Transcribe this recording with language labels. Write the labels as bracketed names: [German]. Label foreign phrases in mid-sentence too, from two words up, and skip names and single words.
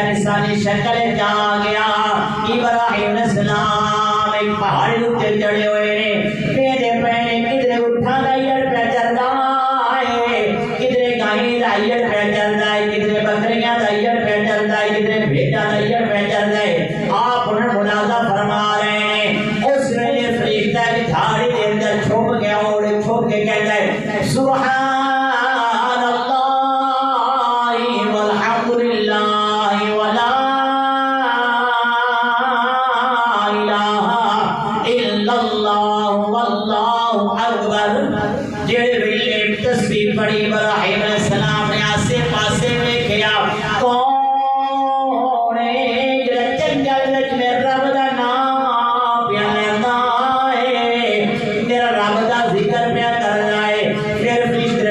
[Punjabi] انسانی شکل جا گیا ابراہیم علیہ السلام ایک پہاڑ تے چڑھے ہوئے نے پیدے پہنے کدھر اٹھا دا ایڑ پہ چلدا ہے کدھر گائیں دا ایڑ پہ چلدا ہے کدھر بکریاں دا ایڑ پہ چلدا ہے کدھر بھیڑاں دا ایڑ پہ چلدا ہے [Urdu] آپ انہیں ملاحظہ فرما رہے ہیں [Punjabi] اس ویلے فرشتہ کی جھاڑی دے اندر چھپ گیا [Urdu] اور چھپ کے کہتا ہے [Arabic] سبحان اللہ والحمد للہ ولا [Punjabi] جڑے ویلے تسبیح پڑھی ابراہیم علیہ السلام نے آسے پاسے ویکھیا کون ہے جڑا جنگل وچ میرے رب دا نام پیا لیندا ہے میرا رب دا ذکر پیا کردا ہے پھر